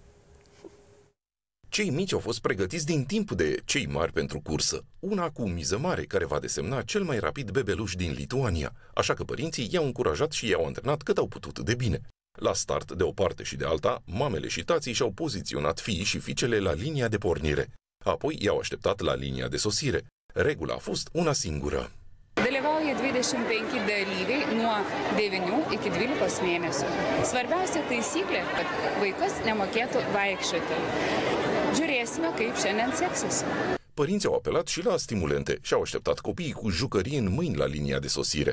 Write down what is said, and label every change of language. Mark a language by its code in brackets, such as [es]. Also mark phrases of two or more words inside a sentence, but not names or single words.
[ro] Cei mici au fost pregătiți din timp de cei mari pentru cursă, una cu miză mare care va desemna cel mai rapid bebeluș din Lituania, așa că părinții i-au încurajat și i-au antrenat cât au putut de bine. La start, de o parte și de alta, mamele și tații și-au poziționat fiii și fiicele la linia de pornire. Apoi i-au așteptat la linia de sosire. Regula a fost una singură. [lt] Dalyvauja 25 dalyviai nuo 9 iki 12 mėnesių. Svarbiausia taisyklė, kad vaikas nemokėtų vaikščioti. Žiūrėsime, kaip šiandien seksis. [ro] Părinții au apelat și la stimulente și au așteptat copiii cu jucării în mâini la linia de sosire.